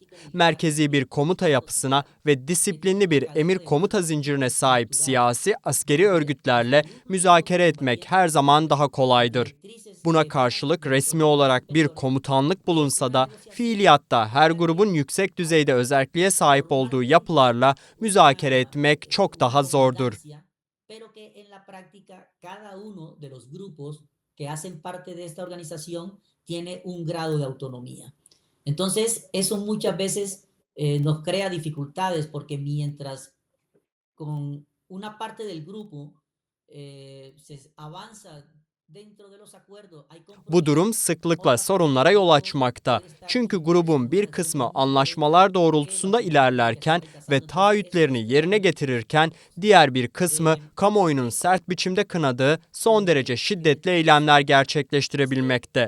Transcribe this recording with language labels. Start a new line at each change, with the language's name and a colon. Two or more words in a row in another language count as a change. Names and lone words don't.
Turkish: Merkezi bir komuta yapısına ve disiplinli bir emir komuta zincirine sahip siyasi, askeri örgütlerle müzakere etmek her zaman daha kolaydır. Buna karşılık resmi olarak bir komutanlık bulunsa da fiiliyatta her grubun yüksek düzeyde özerkliğe sahip olduğu yapılarla müzakere etmek çok daha zordur.
Spanish: Pero que en la práctica cada uno de los grupos que hacen parte de esta organización tiene un grado de autonomía. Entonces, eso muchas veces nos crea dificultades porque mientras con una parte del grupo se avanza dentro de los acuerdos, hay
Turkish: Bu durum sıklıkla sorunlara yol açmakta. Çünkü grubun bir kısmı anlaşmalar doğrultusunda ilerlerken ve taahhütlerini yerine getirirken diğer bir kısmı kamuoyunun sert biçimde kınadığı son derece şiddetli eylemler gerçekleştirebilmekte.